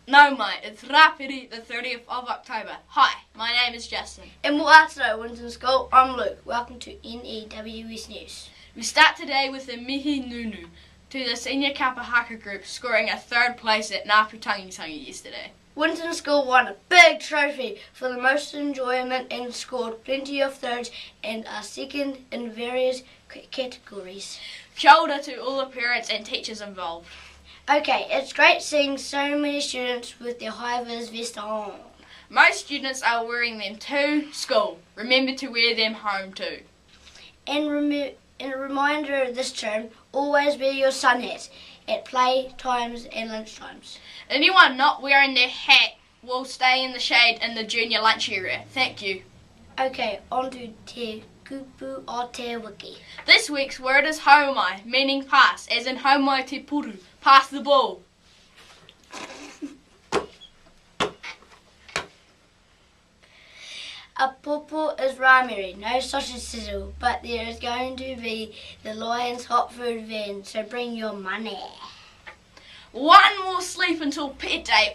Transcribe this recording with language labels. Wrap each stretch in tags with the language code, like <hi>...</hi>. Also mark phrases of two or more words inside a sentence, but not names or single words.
<en>Homai. It's rapidly the 30th of October. Hi, my name is Justin. And today, Winton School, I'm Luke. Welcome to N.E.W.S News. We start today with the</en> <mi>mihi nunui</mi> <en>to the Senior Kapa Haka group, scoring a third place at Nga Putangitangi yesterday. Winton School won a big trophy for the most enjoyment and scored plenty of thirds and are second in various categories.</en> <mi>Kia ora</mi> <en>to all the parents and teachers involved. Okay, it's great seeing so many students with their Hi Viz vest on. Most students are wearing them to school. Remember to wear them home too. And a reminder this term, always wear your sunhats at playtimes and lunchtimes. Anyone not wearing their hat will stay in the shade in the junior lunch area. Thank you. Okay, on to</en> <mi>te kupu o te wiki.</mi> <en>This week's word is Homai, meaning pass, as in</en> <mi>Homai te poro,</mi> <en>pass the ball. A popo is ramiri, no sausage sizzle, but there is going to be the Lion's hot food van, so bring your money. One more sleep until Pet Day.</en>